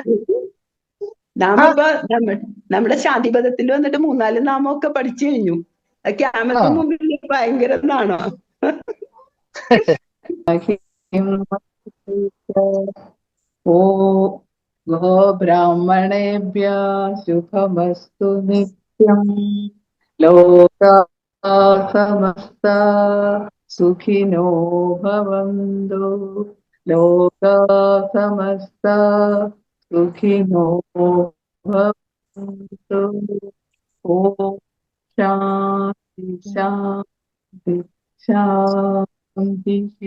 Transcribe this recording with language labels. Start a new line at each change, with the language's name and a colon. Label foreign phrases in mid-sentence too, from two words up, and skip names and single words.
Malayalam: നാമിപ്പോ നമ്മുടെ ശാന്തിപദത്തിൽ വന്നിട്ട് 3-4 നാമമൊക്കെ പഠിച്ചു കഴിഞ്ഞു. ക്യാമറയ്ക്ക് മുമ്പിൽ ഭയങ്കര നാണോ.
Sanskrit: ഗോ ബ്രാഹ്മണേഭ്യ ശുഭമസ്തു നിത്യം. ലോകാ സമസ്ത സുഖിനോ ഭവന്തു. ലോകാ സമസ്ത സുഖിനോ ഭവന്തു. ഓം ശാന്തി ശാന്തി ശാന്തി.